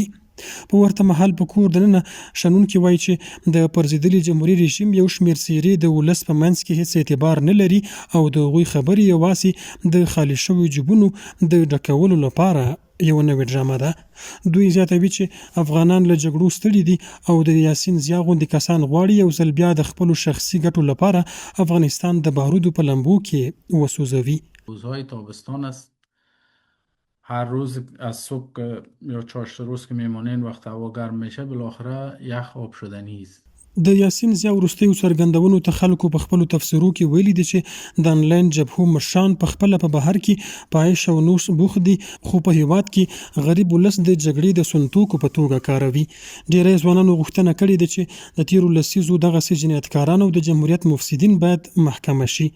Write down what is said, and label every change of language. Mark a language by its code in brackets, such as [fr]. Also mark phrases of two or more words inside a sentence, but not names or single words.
[ps] په ورته مهال په کور دننه شنونکي وایي چې د پرځېدلي جمهوري رژیم یو شمېر څېرې د ولس په منځ کې هېڅ اعتبار نه لري او د هغوی خبرې یوازې د خالي شویو جیبونو د ډکولو لپاره یو نوې ډرامه ده. دوی زیاتوي چې افغانان له جګړو ستړي دي او د یاسین زیا غوندې کسان غواړي یو ځل بیا د خپلو شخصي ګټو لپاره افغانستان د بارودو په لمبو کې وسوځوي. [fa] روزهای تابستان است. هر روز از صبح یا چاشت روز که میمونین وقت هوا گرم میشه بالاخره یخ آب شدنی است. [ps] د یاسین زیا وروستیو څرګندونو ته خلکو په خپلو تفسیرو کې ویلي دي چې د انلاین جبهو مشران په خپله په بهر کې په عیش او نوش بوخت دي خو په هېواد کې غریب ولس د جګړې د سونتوکو په توګه کاروي. ډېری ځوانانو غوښتنه کړې ده چې د تېرو لسیزو دغسې جنایتکاران او د جمهوریت مفسدین باید محکمه شي.